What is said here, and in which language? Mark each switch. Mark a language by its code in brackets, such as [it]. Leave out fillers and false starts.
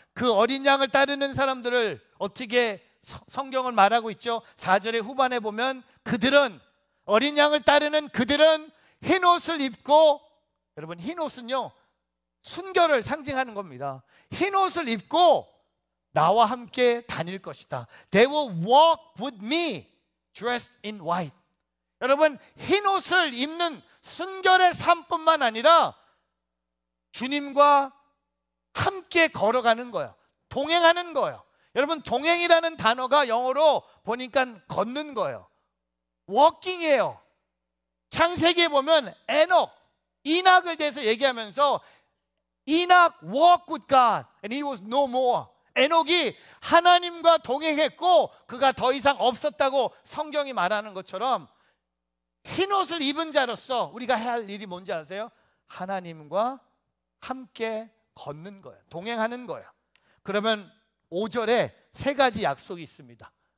[ko] 그 어린 양을 따르는 사람들을 어떻게 성경을 말하고 있죠? 4절의 후반에 보면 그들은, 어린 양을 따르는 그들은 흰옷을 입고, 여러분 흰옷은요 순결을 상징하는 겁니다. 흰옷을 입고 나와 함께 다닐 것이다. [en] They will walk with me dressed in white. [ko] 여러분, 흰옷을 입는 순결의 삶뿐만 아니라 주님과 함께 걸어가는 거예요. 동행하는 거예요. 여러분, 동행이라는 단어가 영어로 보니까 걷는 거예요. 워킹이에요. 창세기에 보면 에녹, 이낙을 대해서 얘기하면서 [en] 이낙 walked with God and he was no more. [ko] 에녹이 하나님과 동행했고 그가 더 이상 없었다고 성경이 말하는 것처럼 흰옷을 입은 자로서 우리가 해야 할 일이 뭔지 아세요? 하나님과 함께 걷는 거예요. 동행하는 거예요. 그러면 5절에 세 가지 약속이 있습니다.